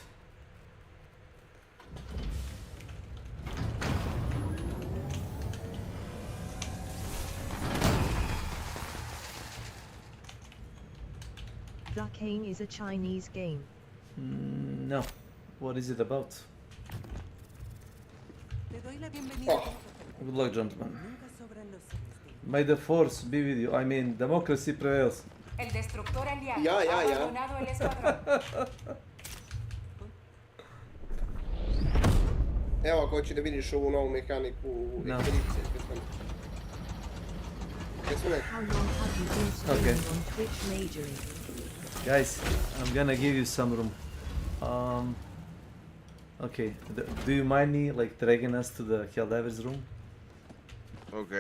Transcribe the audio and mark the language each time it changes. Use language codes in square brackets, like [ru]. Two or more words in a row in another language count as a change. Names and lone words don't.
[en] Vlakane is a Chinese game. No. What is it about? Good luck, gentlemen. May the force be with you. I mean, democracy prevails. [es] El destructor aliado Ya. ha abandonado el escuadrón. [sr] Evo, ako hoće da vidiš ovu novu mehaniku u ekspedicije. [en] Okay. Guys, I'm gonna give you some room. Okay. Do you mind me like dragging us to the Helldivers room? Okay.